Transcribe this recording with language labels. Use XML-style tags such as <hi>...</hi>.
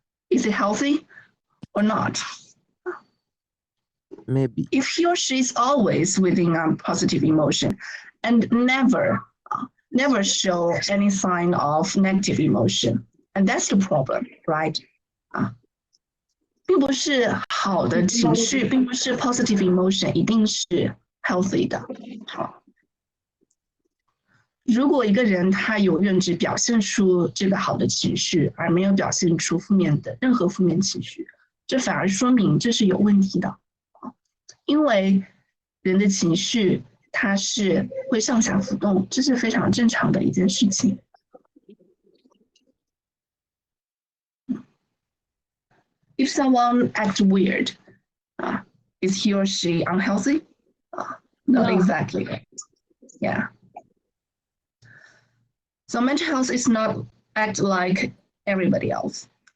<en>Is he healthy or not? Maybe. If he or she is always within a positive emotion and never show any sign of negative emotion, and that's the problem, right?</en> <zh>并不是好的情绪，并不是 positive emotion 一定是 healthy 的。好，如果一个人他永远只表现出这个好的情绪，而没有表现出负面的任何负面情绪，这反而说明这是有问题的。因为人的情绪它是会上下浮动，这是非常正常的一件事情。</zh> <en>If someone acts weird, is he or she unhealthy? Not exactly. Yeah. So mental health is not act like everybody else.</en>